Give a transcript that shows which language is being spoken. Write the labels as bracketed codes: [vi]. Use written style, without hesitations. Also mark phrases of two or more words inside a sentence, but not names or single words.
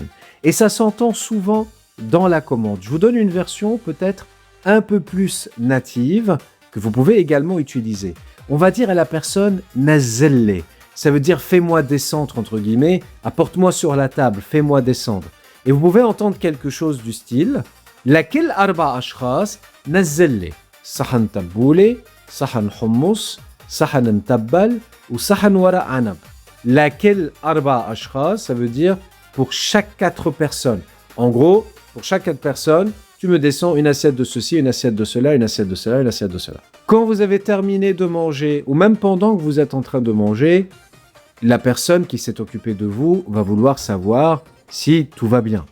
[fr] Et ça s'entend souvent dans la commande. Je vous donne une version peut-être un peu plus native que vous pouvez également utiliser. On va dire à la personne « nazelle ». Ça veut dire « fais-moi descendre » entre guillemets, « apporte-moi sur la table, fais-moi descendre ». Et vous pouvez entendre quelque chose du style « laquelle [ar] أربع أشخاص نزّل ». صحن تبولة، صحن حمص، صحن متبل أو صحن ورق عنب. [fr] Laquelle [ar] أربع أشخاص, [fr] ça veut dire pour chaque 4 personnes. En gros, pour chaque 4 personnes, tu me descends une assiette de ceci, une assiette de cela, une assiette de cela, une assiette de cela. Quand vous avez terminé de manger, ou même pendant que vous êtes en train de manger, la personne qui s'est occupée de vous va vouloir savoir si tout va bien.